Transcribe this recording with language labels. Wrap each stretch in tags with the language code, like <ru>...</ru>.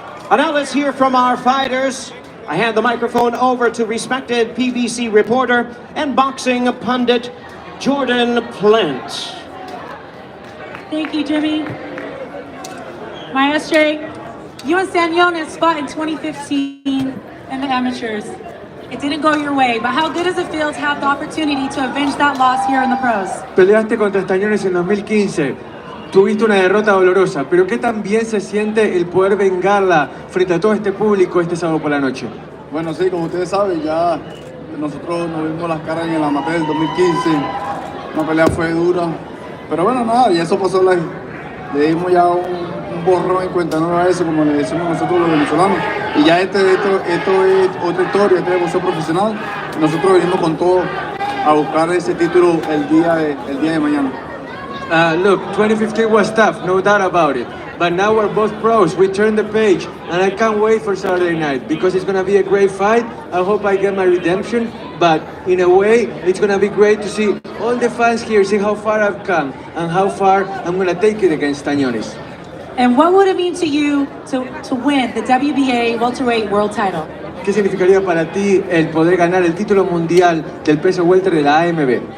<en>And now let's hear from our fighters. I hand the microphone over to respected PBC reporter and boxing pundit, Jordan Plant. Thank you, Jimmy. Maestre, you and Stanionis fought in 2015 in the amateurs. It didn't go your way, but how good does it feel to have the opportunity to avenge that loss here in the pros?</en> <es>Peleaste contra Stanionis en 2015. Tuviste una derrota dolorosa, pero ¿qué tan bien se siente el poder vengarla frente a todo este público este sábado por la noche? Bueno, sí, como ustedes saben, ya nosotros nos vimos las caras en el amateur del 2015. Una pelea fue dura, pero bueno, nada, y eso pasó, le dimos ya un borrón en cuenta nueva a eso, como le decimos nosotros los venezolanos. Y ya esto es otra historia, este es boxeo profesional. Nosotros venimos con todo a buscar ese título el día de mañana.</es> <en>Look, 2015 was tough, no doubt about it. But now we're both pros. We turned the page, and I can't wait for Saturday night because it's gonna be a great fight. I hope I get my redemption, but in a way, it's gonna be great to see all the fans here, see how far I've come and how far I'm gonna take it against Stanionis. And what would it mean to you to win the WBA welterweight world title?</en> <es>¿Qué significaría para ti el poder ganar el título mundial del peso welter de la AMB?</es>